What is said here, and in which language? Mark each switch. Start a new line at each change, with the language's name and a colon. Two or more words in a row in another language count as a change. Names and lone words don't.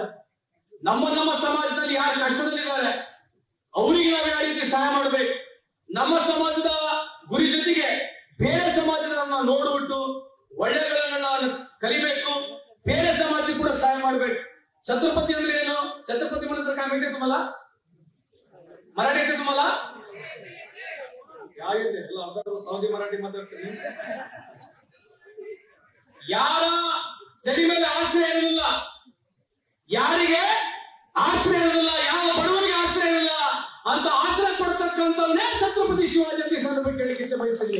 Kannada: ನಮ್ಮ ಸಮಾಜದಲ್ಲಿ ಯಾರು ಕಷ್ಟದಲ್ಲಿದ್ದಾರೆ ಅವರಿಗೆ ನಾವು ಯಾವ ರೀತಿ ಸಹಾಯ ಮಾಡಬೇಕು, ನಮ್ಮ ಸಮಾಜದ ಗುರಿ ಜೊತೆಗೆ ಬೇರೆ ಸಮಾಜದನ್ನ ನೋಡ್ಬಿಟ್ಟು ಒಳ್ಳೆಗಳನ್ನ ಕಲಿಬೇಕು, ಬೇರೆ ಸಮಾಜಕ್ಕೆ ಕೂಡ ಸಹಾಯ ಮಾಡ್ಬೇಕು. ಛತ್ರಪತಿ ಅಂದ್ರೆ ಏನು?
Marathi: ಛತ್ರಪತಿ म्हणलं काय माहितीये तुम्हाला? मराठी येते तुम्हाला? काय येते?
Kannada: ಎಲ್ಲ ಅರ್ಧ ಸಹಜ ಮರಾಠಿ ಮಾತಾಡ್ತೀನಿ. ಯಾರ ಜಡಿ ಮೇಲೆ ಆಶ್ರಯ ಇರಲಿಲ್ಲ, ಯಾರಿಗೆ ಆಶ್ರಯ ಇರಲಿಲ್ಲ, ಯಾವ ಬಡವರಿಗೆ ಆಶ್ರಯ ಇರಲಿಲ್ಲ ಅಂತ ಆಶ್ರಯ ಕೊಡ್ತಕ್ಕಂಥವನ್ನೇ ಛತ್ರಪತಿ ಶಿವಾಜಿ ಅಂತ ಸಂದರ್ಭಕ್ಕೆ ಹೇಳಿಕ್ಕೆ ಇಚ್ಛೆ ಬಯಸ್ತೀನಿ.